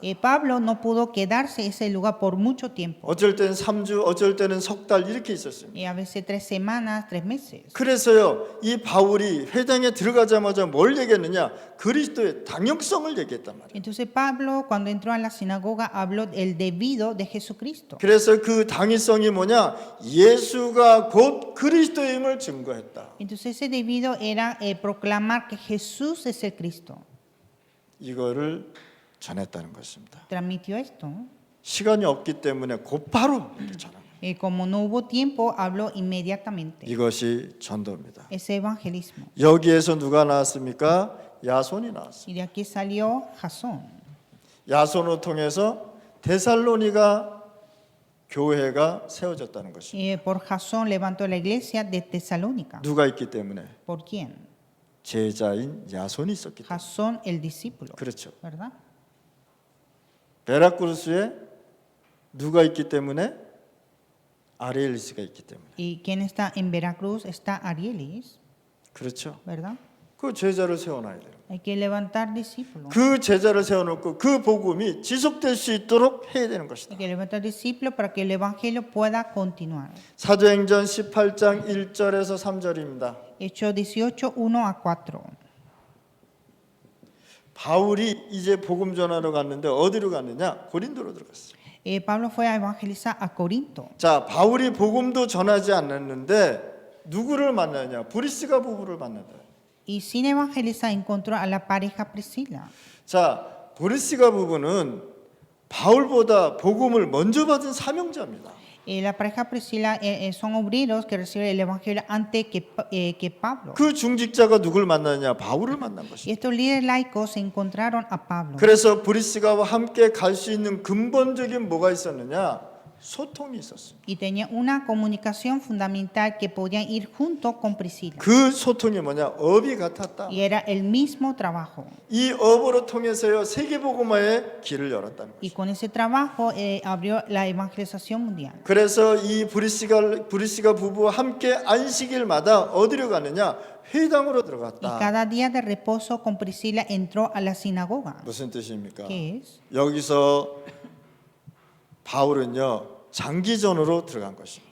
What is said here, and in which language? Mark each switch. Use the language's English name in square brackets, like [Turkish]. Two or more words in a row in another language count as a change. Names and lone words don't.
[Spanish] Pablo no pudo quedarse en ese lugar por mucho tiempo. [Korean] 어쩔 때는 3주, 어쩔 때는 석 달 이렇게 있었습니다. [Spanish] A veces 3 semanas, 3 meses. [Korean] 그래서요, 이 바울이 회당에 들어가자마자 뭘 얘기했느냐? 그리스도의 당역성을 얘기했단 말이에요. [Spanish] Entonces Pablo cuando entró a la sinagoga habló del debido de Jesucristo. [Korean] 그래서 그 당위성이 뭐냐? 예수가 곧 그리스도임을 증거했다. [Spanish] Entonces ese debido era proclamar que Jesús es el Cristo. [Korean] 이거를 전했다는 것입니다. [Spanish] Transmitió esto. [Korean] 시간이 없기 때문에 곧바로 전합니다. [Spanish] Como no hubo tiempo, habló inmediatamente. [Korean] 이것이 전도입니다. [Spanish] Ese evangelismo. [Korean] 여기에서 누가 나왔습니까? 야손이 나왔습니다. [Spanish] Y de aquí salió Jasón. [Korean] 야손을 통해서 데살로니가 교회가 세워졌다는 것입니다. [Spanish] Por Jasón levantó la iglesia de Tesalónica. [Korean] 누가 있기 때문에? [Spanish] ¿Por quién? [Korean] 제자인 야손이 있었기 때문에. [Spanish] Jasón el discípulo. [Korean] 그렇죠. [Spanish] ¿Verdad? [Korean] 베라크루스에 누가 있기 때문에? 아리엘리스가 있기 때문에. [Spanish] ¿Y quién está en Veracruz? Está Arielis. [Korean] 그렇죠. [Spanish] ¿Verdad? [Korean] 그 제자를 세워놔야 돼요. [Spanish] Hay que levantar discípulos. [Korean] 그 제자를 세워놓고 그 복음이 지속될 수 있도록 해야 되는 것이다. [Spanish] Hay que levantar discípulos para que el evangelio pueda continuar. [Korean] 사도행전 18장 1절에서 3절입니다. [Spanish] Hechos 18, 1 a 4. [Korean] 바울이 이제 복음 전하러 갔는데 어디로 갔느냐? 고린도로 들어갔어요. [Spanish] Pablo fue a evangelizar a Corinto. [Korean] 자, 바울이 복음도 전하지 않았는데 누구를 만나냐? 브리스가 부부를 만난다. [Spanish] Y sin evangelizar encontró a la pareja Priscila. [Korean] 자, 브리스가 부부는 바울보다 복음을 먼저 받은 사명자입니다. [Spanish] La pareja Priscila son obreros que reciben el evangelio antes que Pablo. [Korean] 그 중직자가 누굴 만나냐? 바울을 만난 [Spanish] Y [Korean] 것입니다. [Spanish] estos líderes laicos se encontraron a Pablo. [Korean] 그래서 브리스가와 함께 갈 수 있는 근본적인 뭐가 있었느냐? 소통이 있었습니다. [Spanish] Y tenía una comunicación fundamental que podían ir junto con Priscila. [Korean] 그 소통이 뭐냐? 업이 같았다. [Spanish] Y era el mismo trabajo. [Korean] 이 업으로 통해서요 세계복음화의 길을 열었다는 [Spanish] Y [Korean] 거죠. [Spanish] con ese trabajo abrió la evangelización mundial. [Korean] 그래서 이 브리스가 부부와 함께 안식일마다 어디로 가느냐? 회당으로 [Spanish] Y [Korean] 들어갔다. [Spanish] cada día de reposo con Priscila entró a la sinagoga. [Korean] 무슨 뜻입니까? [Spanish] ¿Qué es? [Korean] 여기서 바울은요 장기전으로 들어간 것입니다.